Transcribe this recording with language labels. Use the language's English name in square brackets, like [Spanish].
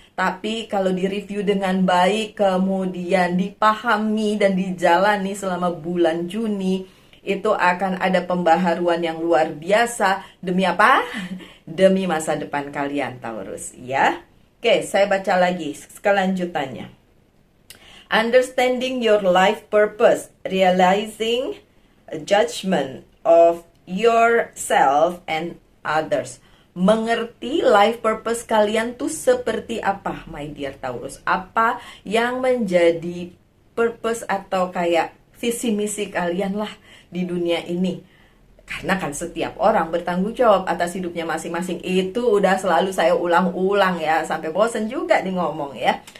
[Indonesian] Tapi kalau direview dengan baik, kemudian dipahami dan dijalani selama bulan Juni, itu akan ada pembaharuan yang luar biasa. Demi apa? Demi masa depan kalian Taurus ya. Oke, saya baca lagi kelanjutannya. [English] Understanding your life purpose, realizing a judgment of yourself and others. [Indonesian] Mengerti life purpose kalian tuh seperti apa, [English] my dear Taurus. [Indonesian] Apa yang menjadi purpose atau kayak visi misi kalian lah di dunia ini. Karena kan setiap orang bertanggung jawab atas hidupnya masing-masing. Itu udah selalu saya ulang-ulang ya, sampai bosen juga nih ngomong ya.